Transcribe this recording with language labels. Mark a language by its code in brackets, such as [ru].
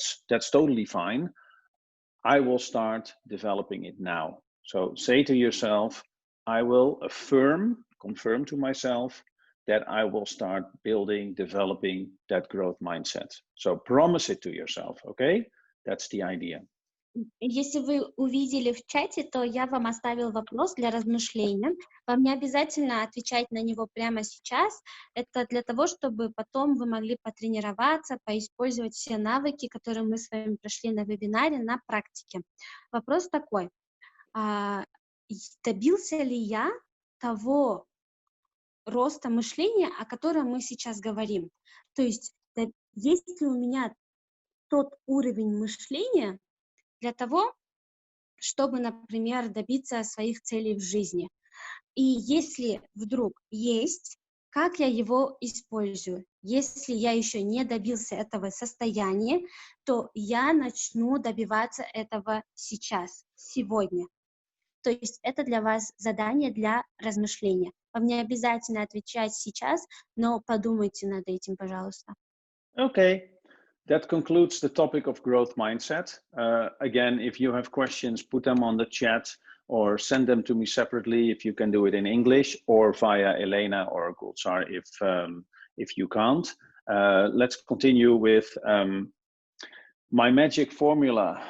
[en] That's totally fine. I will start developing it now. So say to yourself, I will confirm to myself that I will start developing that growth mindset. So promise it to yourself, okay? That's the idea. [ru] Если вы увидели в чате, то я вам оставил вопрос для размышления. Вам не обязательно отвечать на него прямо сейчас. Это для того, чтобы потом вы могли потренироваться, поиспользовать все навыки, которые мы с вами прошли на вебинаре, на практике. Вопрос такой: добился ли я того роста мышления, о котором мы сейчас говорим. То есть, есть ли у меня тот уровень мышления для того, чтобы, например, добиться своих целей в жизни. И если вдруг есть, как я его использую? Если я еще не добился этого состояния, то я начну добиваться этого сейчас, сегодня. То есть это для вас задание для размышления. Вам не обязательно отвечать сейчас, но подумайте над этим, пожалуйста. [en] Okay. That concludes the topic of growth mindset. Again, if you have questions, put them on the chat or send them to me separately if you can do it in English, or via Elena or Gulzar if you can't. Let's continue with my magic formula.